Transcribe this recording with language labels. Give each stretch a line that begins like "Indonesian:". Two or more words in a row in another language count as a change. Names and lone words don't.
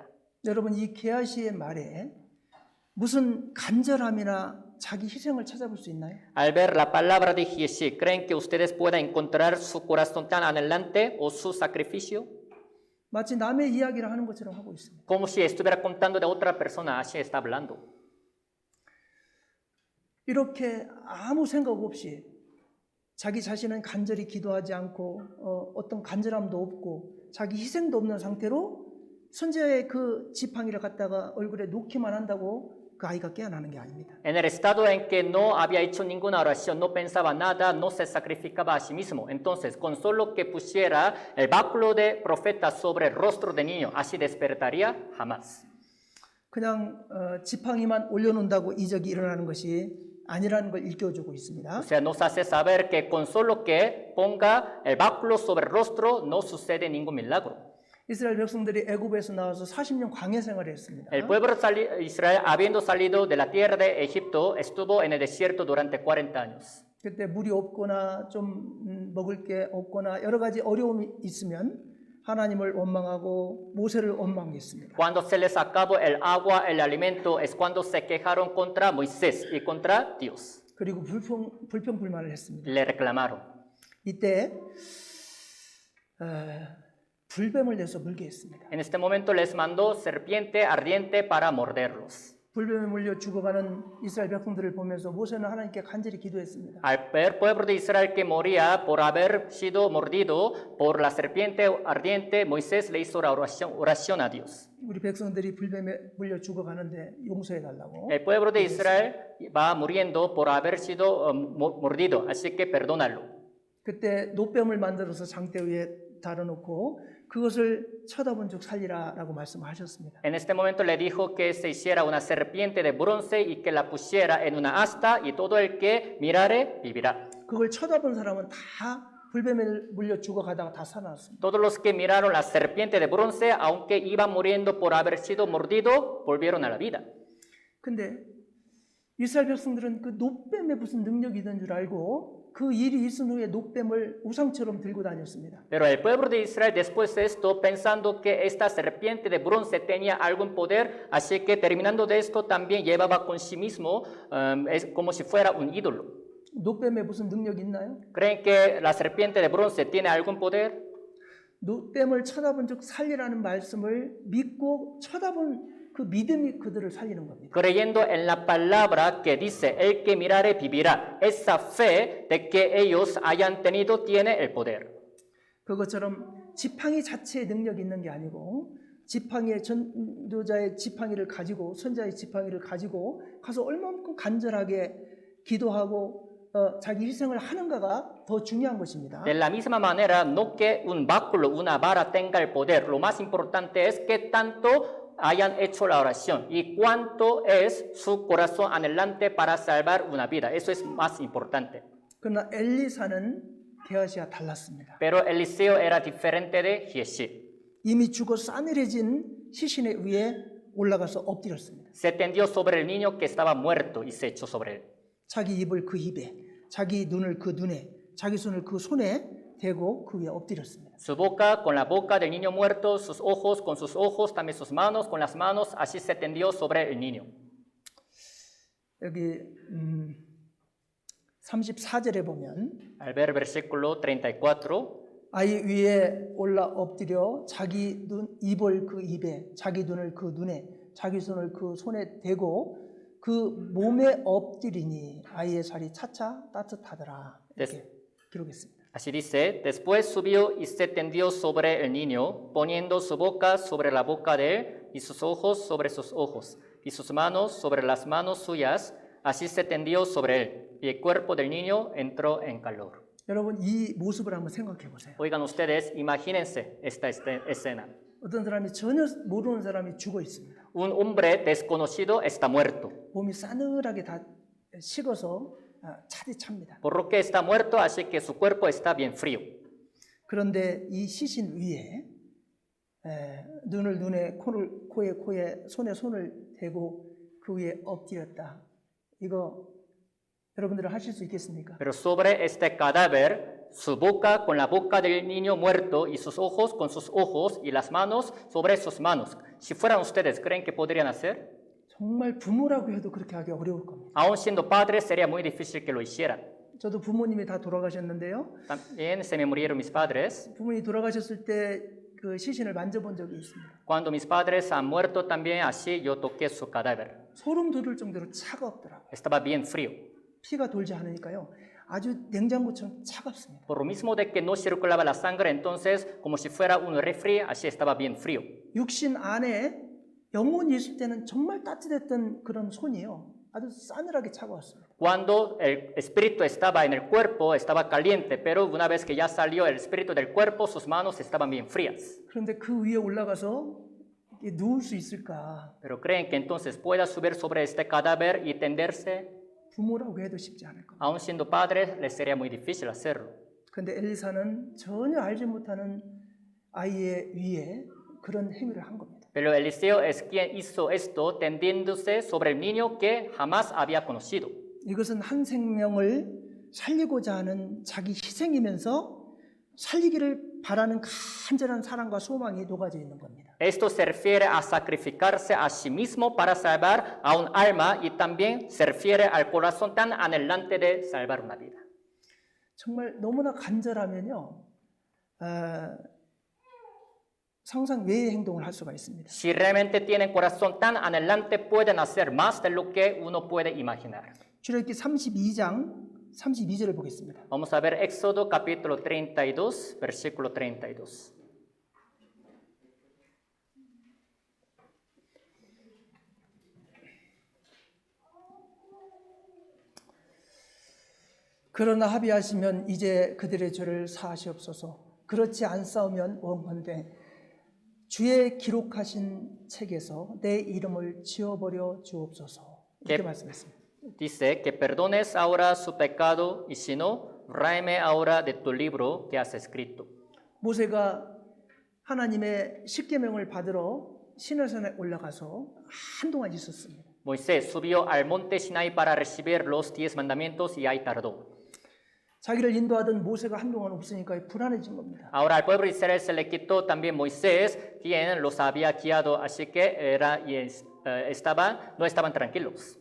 Korean: 여러분 이 게하시의 말에 무슨 간절함이나 자기 희생을 찾아볼 수 있나요?
Spanish: Al ver la palabra de Giesi, ¿creen que ustedes puedan encontrar su corazón tan adelante o su sacrificio?
Korean: 마치 남의 이야기를 하는 것처럼 하고 있습니다.
Spanish: Como si estuviera contando de otra persona, así está hablando.
Korean: 이렇게 아무 생각 없이 자기 자신은 간절히 기도하지 않고 어떤 간절함도 없고 자기 희생도 없는 상태로 선지자의 그 지팡이를 갖다가 얼굴에 놓기만 한다고 그 아이가 깨어나는 게 아닙니다.
Spanish: En el estado en que no había hecho ninguna oración, no pensaba nada, no se sacrificaba a sí mismo. Entonces, con solo que pusiera el báculo de profeta sobre el rostro del niño, ¿así despertaría? Jamás.
Korean: 그냥 지팡이만 올려놓는다고 이적이 일어나는 것이 아니라는 걸 일깨워주고 있습니다.
Spanish: O sea, nos hace saber que con solo que ponga el báculo sobre el rostro, no sucede ningún milagro.
Korean: 이스라엘 백성들이 애굽에서 나와서 40년 광야 생활을 했습니다.
Spanish: El pueblo de Israel, habiendo salido de la tierra de Egipto, estuvo en el desierto durante 40 años.
Korean: 그때 물이 없거나 좀 먹을 게 없거나 여러 가지 어려움이 있으면 하나님을 원망하고 모세를 원망했습니다.
Spanish: Cuando se les acabó el agua, el alimento, es cuando se quejaron contra Moisés y contra Dios.
Korean: 그리고 불평불만을 했습니다.
Spanish: Le reclamaron.
Korean: 이때 불뱀을 내서 물게 했습니다.
Spanish: En este momento les mandó serpiente ardiente para morderlos.
Korean: 불뱀에 물려 죽어가는 이스라엘 백성들을 보면서 모세는 하나님께 간절히 기도했습니다.
Spanish: Al ver pueblo de Israel que moría por haber sido mordido por la serpiente ardiente, Moisés le hizo oración a Dios.
Korean: 우리 백성들이 불뱀에 물려 죽어가는데 용서해 달라고.
Spanish: El pueblo de Israel va muriendo por haber sido mordido, así que perdónalo.
Korean: 그때 노뱀을 만들어서 장대 위에 달아놓고 그것을 쳐다본 즉 살리라라고 말씀하셨습니다.
Spanish: En este momento le dijo que se hiciera una serpiente de bronce y que la pusiera en una asta y todo el que mirare vivirá.
Korean: 그걸 쳐다본 사람은 다 불뱀에 물려 죽어가다가 다 살아났습니다.
Spanish: Todos los que miraron la serpiente de bronce, aunque iban muriendo por haber sido mordido, volvieron a la vida.
Korean: 근데 이스라엘 백성들은 그 노뱀에 무슨 능력이 있는 줄 알고 그 일이 있은 후에 녹뱀을 우상처럼 들고 다녔습니다.
Spanish: Pero el pueblo de Israel después de esto, pensando que esta serpiente de bronce tenía algún poder, así que terminando de esto también llevaba con sí mismo es como si fuera un ídolo.
Korean: 녹뱀에 무슨 능력이 있나요?
Spanish: ¿Creen que la serpiente de bronce tiene algún poder?
Korean: 녹뱀을 쳐다본 즉 살리라는 말씀을 믿고 쳐다본 그 믿음이 그들을 살리는 겁니다.
Spanish: Creyendo en la palabra que dice, el que mirare vivirá. Esa fe de que ellos hayan tenido tiene el poder.
Korean: 그것처럼 지팡이 자체의 능력이 있는 게 아니고 지팡이의 전도자의 지팡이를 가지고 선자의 지팡이를 가지고 가서 얼마만큼 간절하게 기도하고 자기 희생을 하는가가 더 중요한 것입니다.
Spanish: De la misma manera, no que un báculo, una vara tenga el poder. Lo más importante es que tanto hayan hecho la oración y cuánto es su corazón anhelante para salvar una vida. Eso es más importante.
Korean: 그러나 엘리사는 게하시와 달랐습니다.
Spanish: Pero Eliseo era diferente de Giesi.
Korean: 이미 죽어 싸늘해진 시신의 위에 올라가서 엎드렸습니다.
Spanish: Se tendió sobre el niño que estaba muerto y se echó sobre él.
Korean: 자기 입을 그 입에, 자기 눈을 그 눈에, 자기 손을 그 손에 대고 그 위에 엎드렸습니다.
Spanish: Su boca con la boca del niño muerto, sus ojos con sus ojos, también sus manos con las manos, así se tendió sobre el niño.
Korean: 여기 34절에 보면
Spanish: Al ver versículo 34,
Korean: 아이 위에 올라 엎드려 자기 입을 그 입에, 자기 눈을 그 눈에, 자기 손을 그 손에 대고 그 몸에 엎드리니 아이의 살이 차차 따뜻하더라. 이렇게 기록했습니다.
Spanish: así dice, después subió y se tendió sobre el niño, poniendo su boca sobre la boca de él y sus ojos sobre sus ojos y sus manos sobre las manos suyas, así se tendió sobre él y el cuerpo del niño entró en calor.
Korean: 여러분 이 모습을 한번 생각해 보세요.
Spanish: Oigan ustedes, imagínense esta escena.
Korean: 어떤 사람이 전혀 모르는 사람이 죽어 있습니다.
Spanish: Un hombre desconocido está muerto,
Korean: 몸이 싸늘하게 다 식어서 차디찹니다.
Spanish: por lo que está muerto, así que su cuerpo está bien frío.
Korean: 그런데 이 시신 위에 눈을 눈에, 코를 코에 코에, 손에 손을 대고 그 위에 엎드렸다. 이거 여러분들은 하실 수 있겠습니까?
Spanish: Pero sobre este cadáver, su boca con la boca del niño muerto y sus ojos con sus ojos y las manos sobre sus manos. Si fueran ustedes, ¿creen que podrían hacer?
Korean: 정말 부모라고 해도 그렇게 하기 어려울 겁니다.
Spanish: Aún siendo padres, sería muy difícil que lo hicieran.
Korean: 저도 부모님이 다 돌아가셨는데요.
Spanish: También se me murieron mis padres.
Korean: 부모님이 돌아가셨을 때 그 시신을 만져본 적이 있습니다.
Spanish: Cuando mis padres han muerto también, así yo toqué su cadáver.
Korean: 소름 돋을 정도로 차갑더라고요.
Spanish: Estaba bien frío.
Korean: 피가 돌지 않으니까요. 아주 냉장고처럼 차갑습니다.
Spanish: Por lo mismo de que no circulaba la sangre, entonces, como si fuera un refri, así estaba bien frío.
Korean: 육신 안에 영혼이 있을 때는 정말 따뜻했던 그런 손이요. 아주 싸늘하게 차가웠습니다.
Spanish: Cuando el espíritu estaba en el cuerpo, estaba caliente, pero una vez que ya salió el espíritu del cuerpo, sus manos estaban bien frías.
Korean: 그런데 그 위에 올라가서 누울 수 있을까?
Spanish: Pero creen que entonces pueda subir sobre este cadáver y tenderse,
Korean: 부모라고 해도 쉽지 않을 겁니다.
Spanish: aún siendo padres, les sería muy difícil hacerlo.
Korean: 그런데 엘리사는 전혀 알지 못하는 아이의 위에 그런 행위를 한 겁니다.
Spanish: Pero Eliseo es quien hizo esto tendiéndose sobre el niño que jamás había conocido.
Korean: 이것은 한 생명을 살리고자 하는 자기 희생이면서 살리기를 바라는 간절한 사랑과 소망이 녹아져 있는 겁니다.
Spanish: Esto se refiere a sacrificarse a sí mismo para salvar a un alma y también se refiere al corazón tan anhelante de salvar una vida.
Korean: 정말 너무나 간절하면요. 상상 외의 행동을 할 수가 있습니다.
Spanish: Si realmente tienen corazón tan anhelante, pueden hacer más de lo que uno puede imaginar.
Korean: 출애굽기 32장 32절을 보겠습니다.
Spanish: Vamos a ver Éxodo capítulo 32, versículo 32.
Korean: 그러나 합의하시면 이제 그들의 죄를 사하시옵소서. 그렇지 않사오면 원컨대 주의 기록하신 책에서 내 이름을 지워버려 주옵소서. 이렇게 말씀했습니다.
Spanish: Dice que perdones ahora su pecado y si no, ráeme ahora de tu libro que has escrito.
Korean: 모세가 하나님의 십계명을 받으러 시내산에 올라가서 한동안 있었습니다.
Spanish: Moisés subió al monte Sinai para recibir los 10 mandamientos y ahí tardó.
Korean: 자기를 인도하던 모세가 한동안 없으니까 불안해진 겁니다.
Spanish: Ahora al pueblo de Israel se le quitó también Moisés, quien los había guiado, así que no estaban tranquilos.